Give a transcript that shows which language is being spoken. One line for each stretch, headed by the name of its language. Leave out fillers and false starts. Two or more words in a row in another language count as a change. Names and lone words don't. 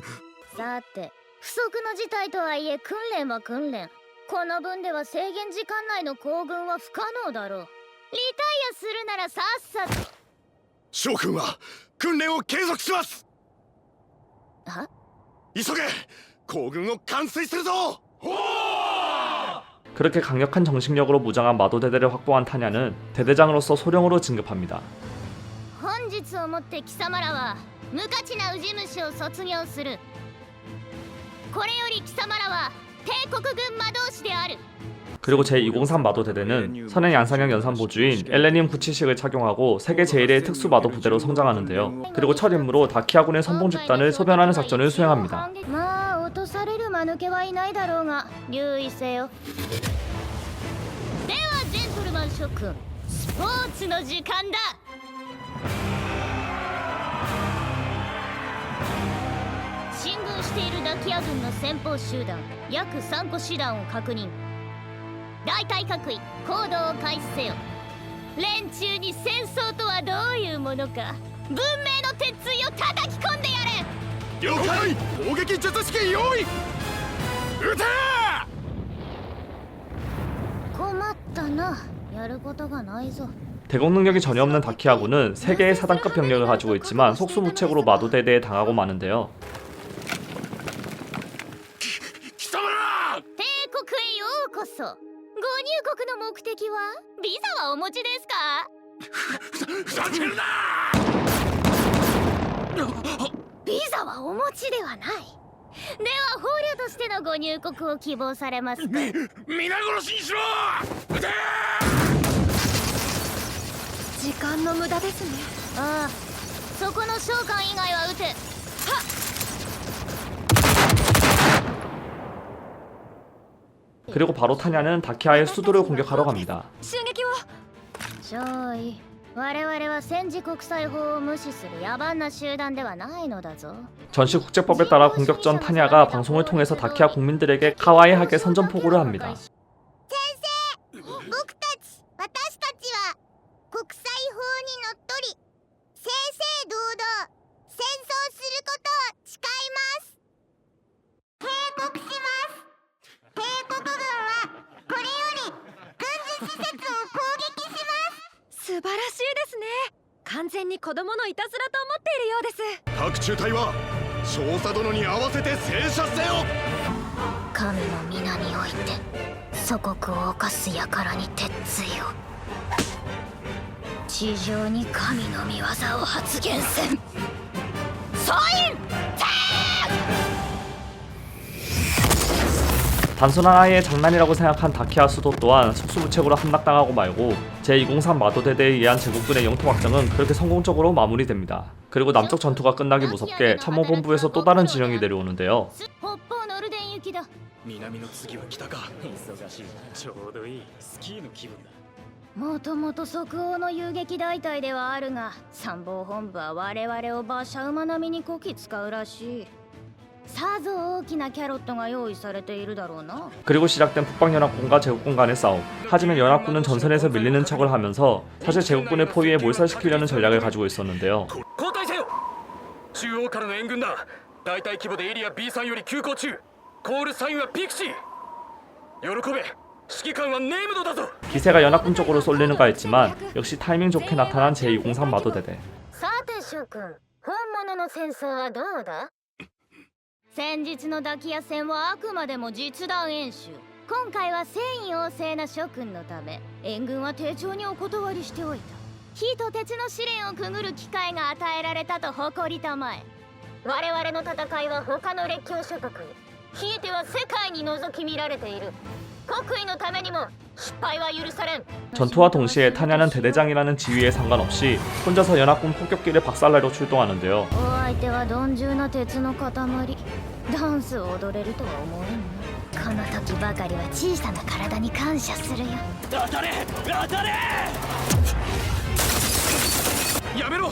Japanese: さて、不測の事態とはいえ訓練は訓練。この分では制限時間内の行軍は不可能だろう。リタイアするならさっさと。将軍は訓練を継続します。は？急げ。行軍を完遂するぞ。
Korean: 그렇게 강력한 정신력으로 무장한 마도대대를 확보한 타냐는 대대장으로서 소령으로 진급합니다.
Japanese: 本日をもって貴様らは無価値なウジ虫を卒業する。これより貴様らは帝国軍魔導士である。
Korean: 그리고 제203 마도대대는 선행 양산형 연산 보주인 엘레님 977을 착용하고 세계 제1의 특수 마도 부대로 성장하는데요. 그리고 첫 임무로 다키아군의 선봉 집단을 소변하는 작전을 수행합니다.
Japanese: まあ落とされる間抜けはいないだろうが留意せよ。ではジェントルマン諸君、スポーツの時間だ。進軍しているダキア軍の先鋒集団約3個師団を確認。大隊各位行動を開始せよ。連中に戦争とはどういうものか文明の鉄槌を叩き込んでやれ。了解。攻撃術式用意。撃て。困ったな。やることがないぞ。
Korean: 대공 능력이 전혀 없는 다키아군은 3개의 사단급 병력을 가지고 있지만 속수무책으로 마도대대에 당하고 마는데요.
Japanese: 貴様ら。帝国へようこそ。ご入国の目的はビザはお持ちですか？ふざけるな。ビザはお持ちではない。では捕虜としてのご入国を希望されますか？皆殺しにしろ。撃て。時間の無駄ですね。ああ、そこの召喚以外は撃て。はっ。
Korean: 그리고 바로 타냐는 다키아의 수도를 공격하러 갑니다.
Japanese: 襲撃を。少尉、我々は戦時国際法を無視する野蛮な集団ではないのだぞ。
Korean: 전시 국제법에 따라 공격 전 타냐가 방송을 통해서 다키아 국민들에게 카와이하게 선전포고를 합니다.
Japanese: 僕たちはこ国際法にのっとり正々堂々戦争することを誓います。警告します。帝国軍はこれより軍事施設を攻撃します。素晴らしいですね。完全に子供のいたずらと思っているようです。各中隊は少佐殿に合わせて戦車せよ。神の皆において祖国を侵す輩に鉄槌を。地上に神の御業を発言せん。総員
Korean: 단순한 아이의 장난이라고 생각한 다키아 수도 또한 속수무책으로 함락당하고 말고 제203 마도대대에 의한 제국군의 영토 확장은 그렇게 성공적으로 마무리됩니다. 그리고 남쪽 전투가 끝나기 무섭게 참모본부에서 또 다른 진영이 내려오는데요.
Japanese: 南の次は北か。忙しい。ちょうどいいスキーの気分だ。もともと即応の遊撃大隊ではあるが、参謀本部は我々を馬車馬並みにこき使うらしい。さぞ大きなキャロットが用意されているだろうな。
Korean: 그리고 시작된 북방연합군과 제국군 간의 싸움. 하지만 연합군은 전선에서 밀리는 척을 하면서 사실 제국군의 포위에 몰살시키려는 전략을 가지고 있었는데요.
Japanese: 交代せよ。中央からの援軍だ。大隊規模でエリア B3 より急行中。コールサインはピクシー。喜べ。指揮官はネームドだぞ。
Korean: 기세가 연합군 쪽으로 쏠리는가 했지만 역시 타이밍 좋게 나타난 제203 마도대대.
Japanese: さて諸君、本物の戦争はどうだ？先日のダキア戦はあくまでも実弾演習。今回は戦意旺盛な諸君のため援軍は丁重にお断りしておいた。火と鉄の試練をくぐる機会が与えられたと誇りたまえ。我々の戦いは他の列強諸国に、ひいては世界に覗き見られている。国威のためにも失敗は許されん。
Korean: 전투와 동시에 타냐는 대대장이라는 지위에 상관없이 혼자서 연합군 폭격기를 박살내려 출동하는데요.
Japanese: お相手は鈍重な鉄の塊。ダンスを踊れるとは思えんな。この時ばかりは小さな体に感謝するよ。当たれ当たれ。やめろ。